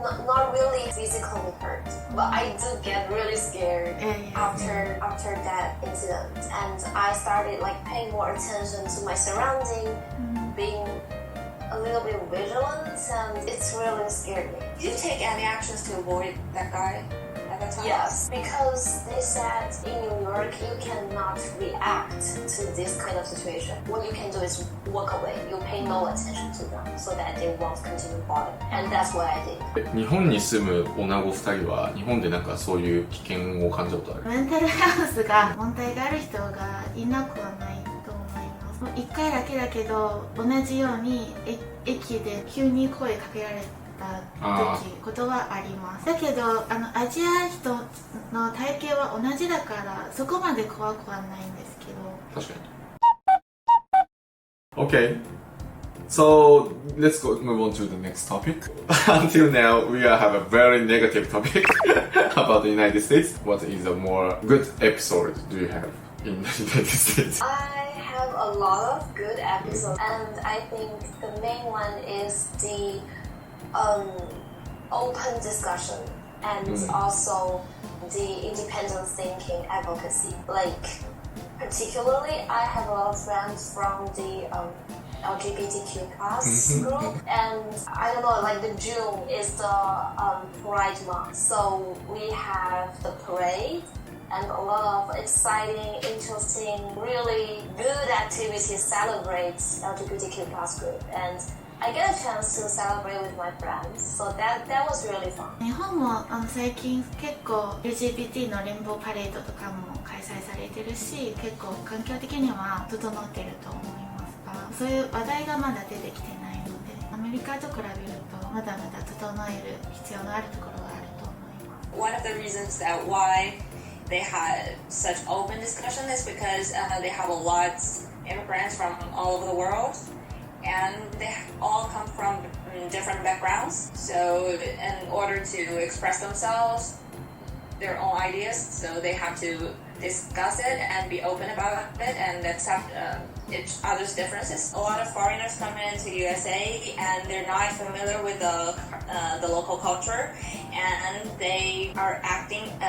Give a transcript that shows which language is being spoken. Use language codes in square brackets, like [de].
[en] Not really physically hurt, but I do get really scared after that incident, and I started like paying more attention to my surrounding, being a little bit vigilant, and it's really scared me. Did you take any actions to avoid that guy at that time? Yes, because they said in New York you cannot react to this kind of situation. What you can do is walk away. You pay no attention to them so that they won't continue bothering. And that's what I did. [ja] 日本に住む女子2人は日本でなんかそういう危険を感じたことある？メンタルヘルスが問題がある人がいなくはないと思います。もう1回だけだけど同じように駅で急に声かけられたことはあります。だけどアジア人の体型は同じだからそこまで怖くはないんですけど。確かに。 [en] Okay. So let's move on to the next topic. Until now, we have a very negative topic about the United States. What is a more good episode do you have in the United States? I have a lot of good episodes, and I think the main one is the open discussion and also the independent thinking advocacy. Like, particularly, I have a lot of friends from the LGBTQ plus group, and I don't know, like the June is the Pride month, so we have the parade and a lot of exciting, interesting, really good activities celebrate LGBTQ plus group, and I get a chance to celebrate with my friends, so that was really fun. [ja] 日本も最近結構 LGBT の連邦パレードとかも開催されてるし、結構環境的には整ってると思いますが、そういう話題がまだ出てきてないので、アメリカと比べるとまだまだ整える必要のあるところがあると思います。 [en] One of the reasons that why they had such open discussion is because they have a lot of immigrants from all over the world, and they all come from different backgrounds. So in order to express themselves, their own ideas, so they have to discuss it and be open about it and accept each other's differences. A lot of foreigners come into USA and they're not familiar with the local culture, and they are acting.